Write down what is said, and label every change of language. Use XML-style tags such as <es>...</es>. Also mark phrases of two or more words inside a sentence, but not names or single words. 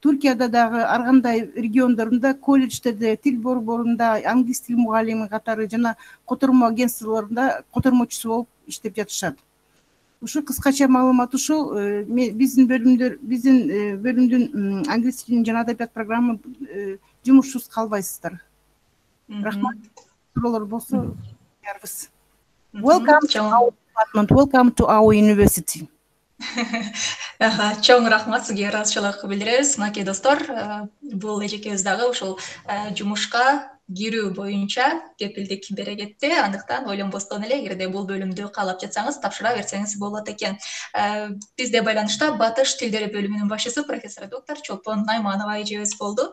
<ky>Түркияда дагы ар кандай региондорунда, колледждерде, тил борборунда, англис тил мугалими катары жана котормо агентстволорунда котормочусу болуп иштеп жатышат. Ушу кыскача маалымат ушул. Биздин бөлүмдүн англис тилин жана адабият программа жумушсуз калбайсыздар. Рахмат. Суроолор болсо жарбыз.</ky> <en>Welcome to our department. Welcome to our university.</en> <ky>Чоң рахмат, сизге ыраазычылык билдиребиз. Мынакей достор, бул эжекебиз дагы ушул жумушка кирүү боюнча кепилдик бере кетти. Андыктан ойлонбостон эле, эгерде бул бөлүмдү каалап жатсаңыз, тапшыра берсеңиз болот экен. Бизде байланышта Батыш тилдери бөлүмүнүн башчысы профессор доктор Чолпон Найманова эжебиз болду.</ky>